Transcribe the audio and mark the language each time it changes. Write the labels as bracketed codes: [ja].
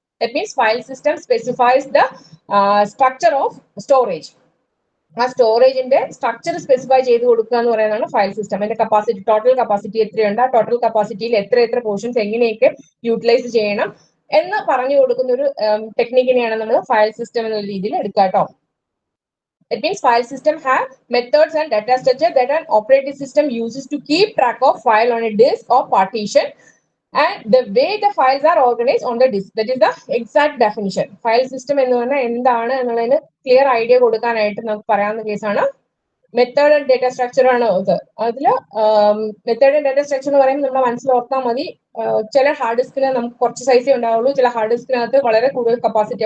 [en] That means file system specifies the structure of storage. [ml] ആ സ്റ്റോറേജിന്റെ structure specify ചെയ്ത് കൊടുക്കുക എന്ന് പറയുന്നതാണ് ഫയൽ സിസ്റ്റം. അതിന്റെ കപ്പാസിറ്റി, ടോട്ടൽ കപ്പാസിറ്റി എത്രയുണ്ട്, ആ ടോട്ടൽ കപ്പാസിറ്റിയിൽ എത്ര പോർഷൻസ് എങ്ങനെയൊക്കെ യൂട്ടിലൈസ് ചെയ്യണം എന്ന് പറഞ്ഞു കൊടുക്കുന്ന ഒരു ടെക്നിക്കിനെയാണ് നമ്മൾ ഫയൽ സിസ്റ്റം എന്ന രീതിയിൽ എടുക്കുക കേട്ടോ. [en] It means file system have methods and data structure that an operating system uses to keep track of file on a disk or partition and the way the files are organized on the disk. That is the exact definition. [ml] File system എന്ന് പറഞ്ഞാൽ എന്താണ് എന്നുള്ളതിന് clear idea കൊടുക്കാനായിട്ട് നമുക്ക് പറയാവുന്ന കേസാണ് method and data structure ആണ് ഇത്. അതിൽ മെത്തേഡ് ആൻഡ് ഡേറ്റ സ്ട്രക്ചർ എന്ന് പറയുമ്പോൾ നമ്മൾ മനസ്സിൽ ഓർത്താൽ മതി, ചില ഹാർഡ് ഡിസ്കിന് നമുക്ക് കുറച്ച് സൈസേ ഉണ്ടാവുള്ളൂ, ചില ഹാർഡ് ഡിസ്കിനകത്ത് വളരെ കൂടുതൽ കപ്പാസിറ്റി.